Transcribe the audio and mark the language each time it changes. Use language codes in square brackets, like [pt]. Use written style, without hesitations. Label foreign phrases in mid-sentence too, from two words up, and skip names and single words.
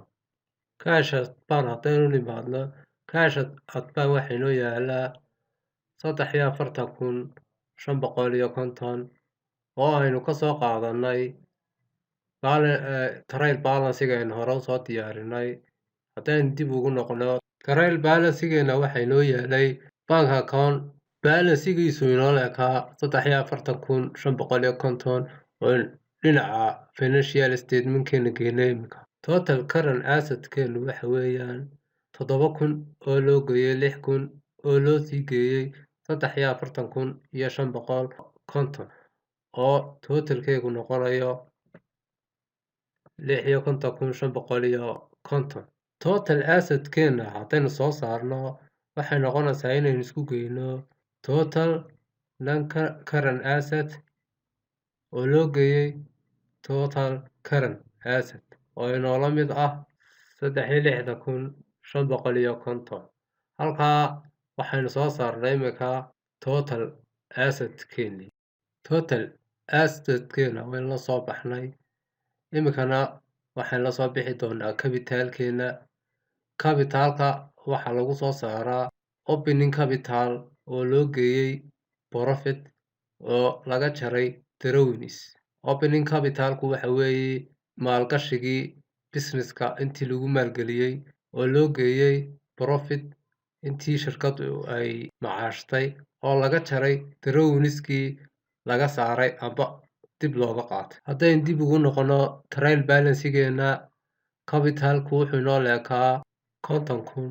[so] Cash advance haddaynu nimaadno, cash advance waxaa inoo yaalaa 43,550 oo aynu ka soo qaadanay [en] trial balance-ga [so] aynu hore usoo diyaarinay. haddaynu dib ugu noqno, [en] trial balance-geena [so] waxaa inoo yaalay [en] bank account balance-giisu [so] inoo leekaa 43,550 oo dhinaca [en] financial statement-keena [so] geynay imika. [en] Total current asset-keenu [so] waxa weeyaan 7,000 oo loo geeyey 6,000 oo loo sii geeyey 43,550 oo totalkeegu noqonayo 56,550. [en] Total asset-keena [so] haddaynu soo saarno waxay noqonaysaa inaynu isku geyno [en] total non-current asset [so] oo loo geeyey [en] total current asset [so] oo inoola mid ah 63,550. halkaa waxaynu soo saarnay imika [en] total asset-keeni. Total asset-keena [so] waynu la soo baxnay. imikana waxaan la soo bixi doonaa capital-keena. Capital-ka waxaa lagu soo saaraa [en] opening capital [so] oo loo geeyey profit oo laga jaray drawings. [en] Opening capital-ku [so] waxa weeye maalgashigii business-ka intii lagu maalgeliyey oo loo geeyey profit intii shirkaddu ay macaashtay oo laga jaray drawings-kii laga saaray amba dib looga qaatay. haddaynu dib ugu noqono [en] trial balance-geena, [so] capital-ku wuxuu inoo leekaa 50,000.